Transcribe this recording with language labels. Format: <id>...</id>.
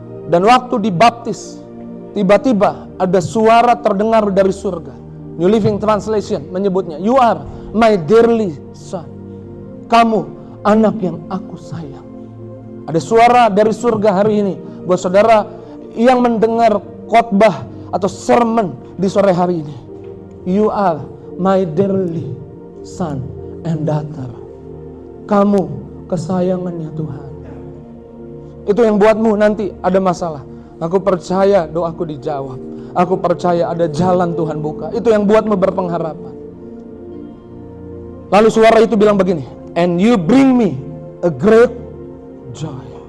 <id>Dan waktu dibaptis, tiba-tiba ada suara terdengar dari surga.</id> <en>New Living Translation</en> <id>menyebutnya,</id> <en>You are my dearly son.</en> <id>Kamu anak yang aku sayang. Ada suara dari surga hari ini buat saudara yang mendengar khotbah atau sermon di sore hari ini.</id> <en>You are my dearly son and daughter.</en> <id>Kamu kesayangannya Tuhan. Itu yang buatmu nanti ada masalah. Aku percaya doaku dijawab. Aku percaya ada jalan Tuhan buka. Itu yang buatmu berpengharapan. Lalu suara itu bilang begini,</id> <en>And you bring me a great joy.</en>